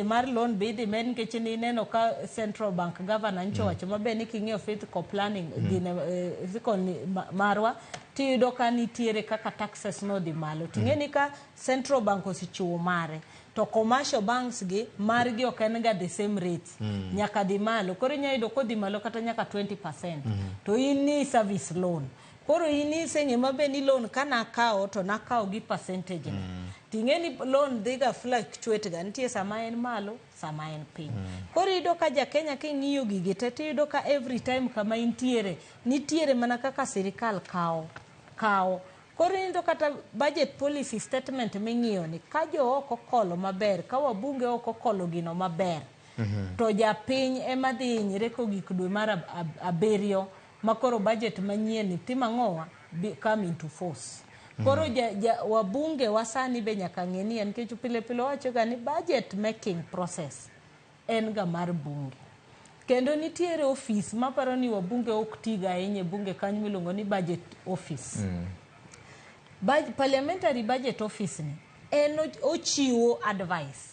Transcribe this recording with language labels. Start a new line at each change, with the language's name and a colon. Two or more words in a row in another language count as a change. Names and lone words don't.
Luo (Kenya and Tanzania): Mar loan be idhi med nikech ni neno ka Central Bank Governor ncho wacho mabe ni king'iyo
English: fiscal planning
Luo (Kenya and Tanzania): zikon marwa, tiyudo ka nitiere kaka taxes no dhi malo. Ting'eni ka Central Bank osichiwo mare, to
English: commercial banks
Luo (Kenya and Tanzania): gi margi ok en ga
English: the same rates.
Luo (Kenya and Tanzania): Nyaka dhi malo. Koro inyayudo kodhi malo kata nyaka 20%. To in ni
English: service loan.
Luo (Kenya and Tanzania): Koro ini seng'e mabe ni loan kana kao to nakao gi percentage. Ting'eni loan dhiga fluctuate ga nitie sama en malo, sama en piny. Koro iyudo ka ja Kenya king'iyo gigi te iyudo ka
English: every time
Luo (Kenya and Tanzania): kama nitiere mana kaka sirikal kao. Koro iyudo kata
English: budget policy statement
Luo (Kenya and Tanzania): ming'iyo ni ka jo oko kolo maber, ka wabunge oko kolo gino maber. To japiny ema dhi hinyre ko gik dwe mar abiriyo makoro budget manyien timang'owa
English: come into force.
Luo (Kenya and Tanzania): Koro wabunge wasani be nyaka ng'eni nikech pile wacho ga ni
English: budget making process
Luo (Kenya and Tanzania): en ga mar bunge. Kendo nitiere office maparo ni wabunge ok tiga ahinya bunge kanyo miluongo ni
English: budget office.
Luo (Kenya and Tanzania): Parliamentary budget office ni en ochiwo advice.